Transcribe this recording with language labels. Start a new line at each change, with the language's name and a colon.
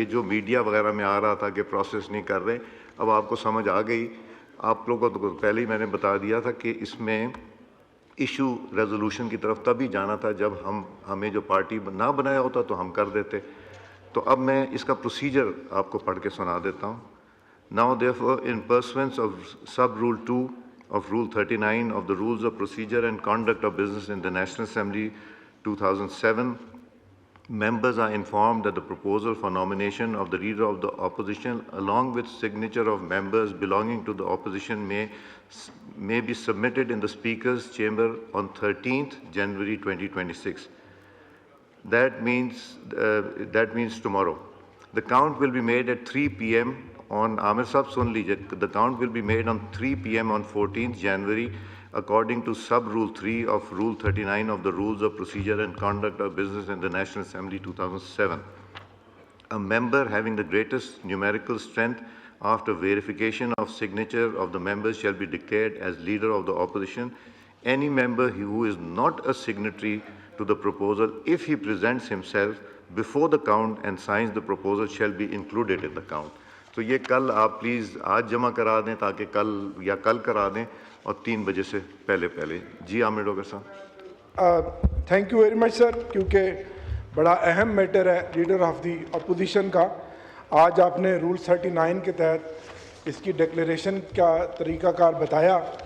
Urdu: یہ جو میڈیا وغیرہ میں آ رہا تھا کہ پروسیس نہیں کر رہے، اب آپ کو سمجھ آ گئی. آپ لوگوں کو پہلے ہی میں نے بتا دیا تھا کہ اس میں ایشو ریزولوشن کی طرف تبھی جانا تھا جب ہمیں جو پارٹی نہ بنایا ہوتا تو ہم کر دیتے. تو اب میں اس کا پروسیجر آپ کو پڑھ کے سنا دیتا ہوں.
English: Now therefore in pursuance of sub rule 2 of rule 39 of the rules of procedure and conduct of business in the National Assembly 2007, members are informed that the proposal for nomination of the leader of the opposition along with signature of members belonging to the opposition may be submitted in the Speaker's chamber on 13th January 2026. That means tomorrow. The count will be made at 3 p.m. on Amir Sahab
Urdu: sun lijiye.
English: The count will be made on 3 p.m. on 14th January according to sub rule 3 of rule 39 of the rules of procedure and conduct of business in the National Assembly 2007. A member having the greatest numerical strength after verification of signature of the members shall be declared as leader of the opposition. Any member who is not a signatory to the proposal, if he presents himself before the count and signs the proposal, shall be included in the count.
Urdu: تو یہ کل آپ please آج جمع کرا دیں تاکہ کل یا کل کرا دیں اور 3 بجے سے پہلے. جی عامر ڈوگر صاحب.
English: thank you very much
Urdu: سر، کیونکہ بڑا اہم میٹر ہے لیڈر آف دی اپوزیشن کا. آج آپ نے رول 39 کے تحت اس کی ڈکلیریشن کا طریقہ کار بتایا.